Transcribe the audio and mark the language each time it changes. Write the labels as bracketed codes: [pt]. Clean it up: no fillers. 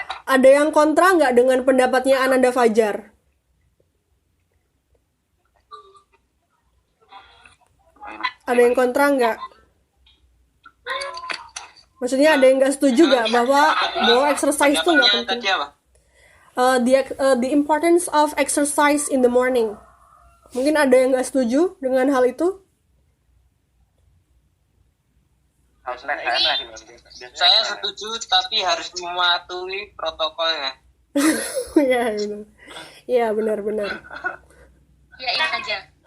[id] Ada yang kontra nggak dengan pendapatnya Ananda Fajar? Ada yang kontra nggak? Maksudnya ada yang nggak setuju nggak bahwa exercise itu nggak penting? Tadi apa? [en] The importance of exercise in the morning. [id] Mungkin ada yang nggak setuju dengan hal itu? Saya setuju, tapi harus mematuhi protokolnya. Ya benar. Ya benar. Yain aja.